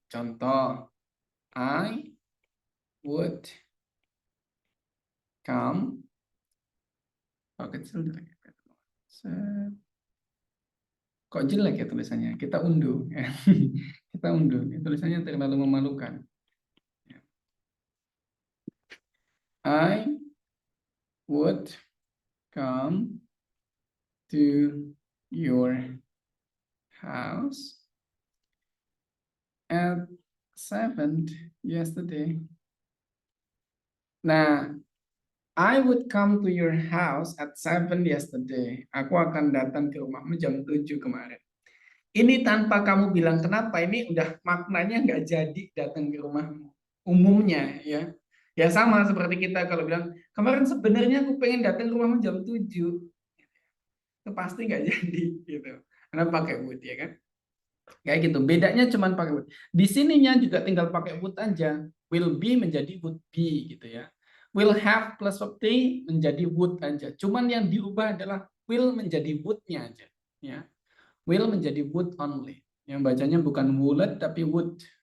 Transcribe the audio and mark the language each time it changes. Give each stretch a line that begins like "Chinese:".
Indonesian: Contoh,
English: I would come.
Indonesian: Oh, kecil jelek. Kok jelek ya tulisannya? Kita unduh. Kita unduh. Tulisannya terlalu memalukan.
English: I would come to your house at 7 yesterday. Nah, I would come to your house at 7 yesterday.
Indonesian: Aku akan datang ke rumahmu jam 7 kemarin. Ini tanpa kamu bilang kenapa, ini udah maknanya nggak jadi datang ke rumahmu. Umumnya ya. Ya sama seperti kita kalau bilang, kemarin sebenarnya aku pengen datang ke rumahmu jam 7. Itu pasti nggak jadi gitu. Karena pakai would ya kan. Kayak gitu. Bedanya cuma pakai would. Di sininya juga tinggal pakai would aja. Will be menjadi would be gitu ya. Will have plus verb menjadi would aja. Cuman yang diubah adalah will menjadi would-nya aja. Ya. Will menjadi would only. Yang bacanya bukan would tapi would.